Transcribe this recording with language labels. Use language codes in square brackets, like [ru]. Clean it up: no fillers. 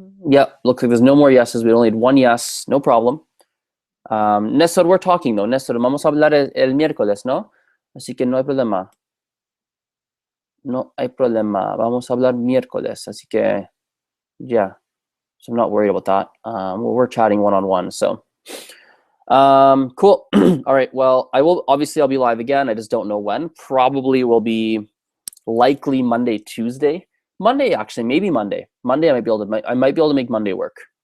[en] Yep, looks like there's no more yeses. We only had one yes, no problem. Néstor, we're talking though. [es] Néstor, vamos a hablar el miércoles, ¿no? Así que no hay problema. No hay problema. Vamos a hablar miércoles, así que yeah. [en] So I'm not worried about that. We're chatting one-on-one, so cool. All right, well, I'll be live again. I just don't know when. Probably will be likely Monday, Tuesday. Monday, actually, maybe Monday. Monday I might be able to make Monday work.